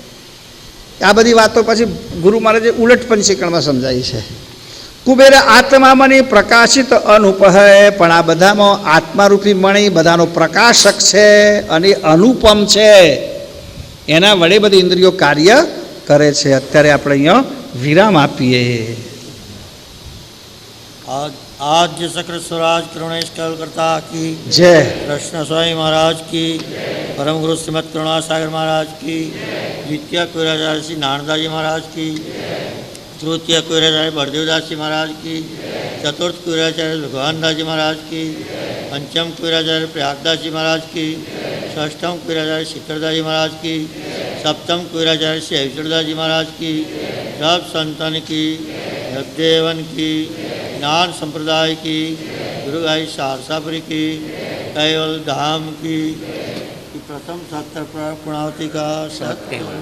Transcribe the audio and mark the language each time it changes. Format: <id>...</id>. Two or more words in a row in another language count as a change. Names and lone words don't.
<gu>આ બધી વાતો પછી ગુરુ મહારાજે ઉલટ પંચીકરણમાં સમજાવી છે. કુબેર આત્મામાંની પ્રકાશિત અનુપ હૈ. પણ આ બધામાં આત્મારૂપી મણી બધાનો પ્રકાશક છે અને અનુપમ છે, એના વડે બધી ઇન્દ્રિયો કાર્ય કરે છે. અત્યારે આપણે અહીંયા વિરામ આપીએ.</gu> <hi>आज सक्र स्वराज करुणेश कलकर्ता की जय. कृष्ण स्वामी महाराज की, परम गुरु श्रीमद करुणासागर महाराज की, द्वितीय कुराचार्य श्री नानदाजी महाराज की, तृतीय कुराचार्य बलदेवदास जी महाराज की, चतुर्थ कुराचार्य भगवानदास जी महाराज की, पंचम कुराचार्य प्रयागदास जी महाराज की, षष्ठम कुराचार्य शीतलदास जी महाराज की, सप्तम कुराचार्य श्री अविचलदास जी महाराज की, सब संतन की, जगदेवन की, ज्ञान संप्रदाय की, गुरु भाई सारसापुरी की, कैवल धाम की प्रथम सत्तर पूर्णावती का सत्य</hi>